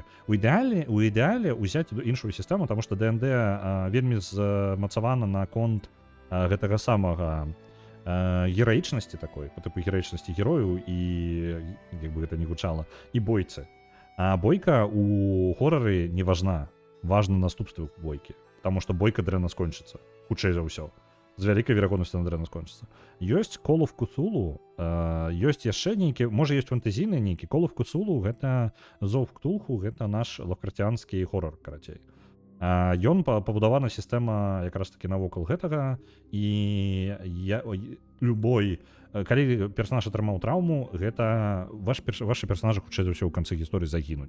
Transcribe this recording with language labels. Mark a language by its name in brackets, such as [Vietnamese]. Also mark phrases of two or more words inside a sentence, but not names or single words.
[Belarusian] У ідэале ўзяць іншую сістэму, таму што ДНД вельмі змацавана на конт гэтага самага гераічнасці такой, па тыпу гераічнасці герою і, як бы гэта не гучала, і бойцы. А бойка у хорары не важна. Важны наступствы бойкі. Таму што бойка дрэнна скончыцца. Хутчэй за ўсё. З вялікай верагоднасцю на дрэнна скончыцца. Ёсць Call of Cthulhu, ёсць яшчэ нейкі, можа ёсць фэнтэзійны нейкі. Call of Cthulhu — гэта Зов Ктулху, гэта наш лавкрафтянскі хорар, карацей. Ён пабудавана сістэма якраз такі навокал гэтага, і любой, калі персанаж атрымаў траўму, гэта вашы персанажы хутчэй за ўсё ў канцы гісторыі загінуць.